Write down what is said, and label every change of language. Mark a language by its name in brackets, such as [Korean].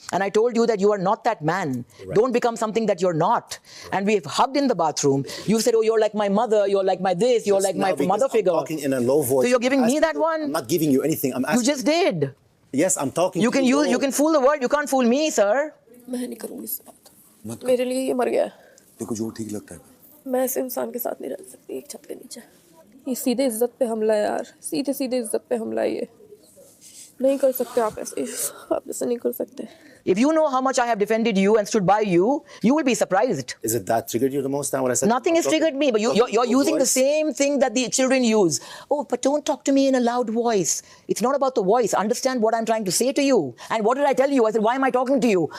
[English] And I told you that you are not that man. Right. Don't become something that you're not. Right. And we've hugged in the bathroom. You said, oh, you're like my mother, you're like my this, you're like my mother figure. I'm talking in a low voice. So you're giving me that one? I'm not giving you anything. I'm asking. You just did. Yes, I'm talking you can use, you can fool the world, you can't fool me, sir. [Hindi] मैं नहीं करूँगी इस बात मेरे लिए ये मर गया देखो जो ठीक लगता है मैं ऐसे इंसान के साथ नहीं रह सकती एक छत के नीचे ये सीधे इज्जत पे हमला यार सीधे इज्जत पे हमला ये नहीं कर सकते आप ऐसे नहीं कर सकते. [English] If you know how much I have defended you and stood by you, you will be surprised. Is it that triggered you the most now when I said Nothing has triggered me, but you're using the same thing that the children use. Oh, but don't talk to me in a loud voice. It's not about the voice. Understand what I'm trying to say to you. And what did I tell you? I said, why am I talking to you?